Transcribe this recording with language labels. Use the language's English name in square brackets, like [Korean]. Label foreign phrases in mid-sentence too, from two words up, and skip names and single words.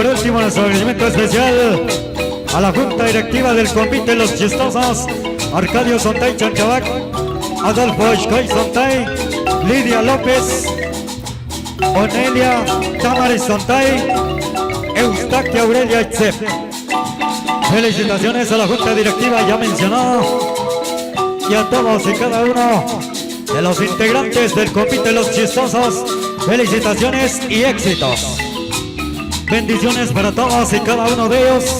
[Spanish] último nuestro agradecimiento especial a la Junta Directiva del Convite Los Chistosos, Arcadio Sontay Chanchabac, Adolfo Ishkoy Sontay, Lidia López, Onelia Tamaris Sontay, Eustaquia Aurelia Itzep. Felicitaciones a la Junta Directiva ya mencionada y a todos y cada uno de los integrantes del Convite Los Chistosos. Felicitaciones y éxitos. Bendiciones para todos y cada uno de ellos.